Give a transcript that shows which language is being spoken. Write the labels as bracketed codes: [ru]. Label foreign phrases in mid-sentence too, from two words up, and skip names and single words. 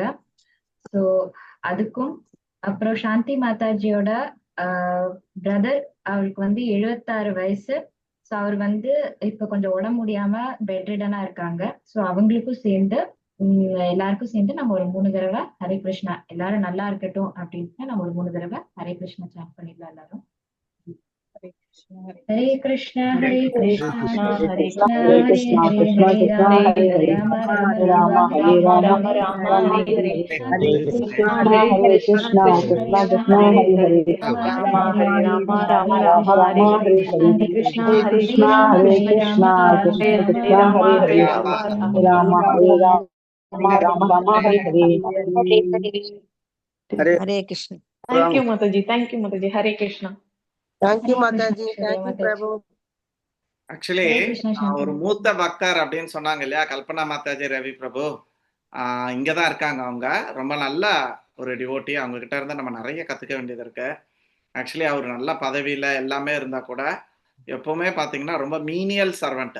[ta] ஸோ அதுக்கும் அப்புறம் சாந்தி மாதாஜியோட பிரதர், அவருக்கு 76 வயசு. ஸோ அவர் இப்ப கொஞ்சம் உடம்பு முடியாம [en] bed ridden [ta] இருக்காங்க. ஸோ அவங்களுக்கும் சேர்ந்து எல்லாருக்கும் சேர்ந்து நம்ம ஒரு 3 தடவை ஹரே கிருஷ்ணா, எல்லாரும் நல்லா இருக்கட்டும் அப்படின்னு நம்ம ஒரு 3 தடவை ஹரே கிருஷ்ணா சாண்ட் பண்ணிடலாம் எல்லாரும். Hare Krishna Hare Krishna Krishna Hare Krishna Krishna Hare Krishna Hare Krishna Hare Krishna Rama Hare Hare Hare Rama Rama Hare Rama Rama Hare Hare Rama Rama Hare Rama Hare Hare Hare Hare Krishna Hare Krishna Krishna Hare Hare Krishna Krishna Krishna Krishna Krishna Krishna Hare Hare Hare Hare Rama Hare Hare Rama Hare Hare Hare Rama Krishna Rama Hare Rama Rama Krishna Hare Rama Hare Hare Hare Krishna Hare Hare Krishna Krishna Hare Hare Hare Krishna Krishna Rama Hare Hare Krishna Krishna Rama Krishna Rama Krishna Hare Rama Hare Krishna Rama Hare Rama Hare Hare Rama Hare Rama Rama Hare Rama Rama Rama Hare Hare Hare Krishna. [en] Thank you, Mataji. Thank you, Mataji. Hare Krishna. Thank you, Hare Krishna Mataji. Shreya Thank you, Mataji. Prabhu. [ta] ஆக்சுவலி Hare Krishna ஒரு Shantanu. மூத்த பக்தர் அப்படின்னு சொன்னாங்க இல்லையா கல்பனா மாதாஜி ரவி பிரபு. இங்கதான் இருக்காங்க. அவங்க ரொம்ப நல்ல ஒரு டிவோட்டி. அவங்க கிட்ட இருந்து நம்ம நிறைய கத்துக்க வேண்டியது இருக்கு. ஆக்சுவலி அவர் நல்ல பதவியில எல்லாமே இருந்தா கூட எப்பவுமே பாத்தீங்கன்னா ரொம்ப [en] menial servant.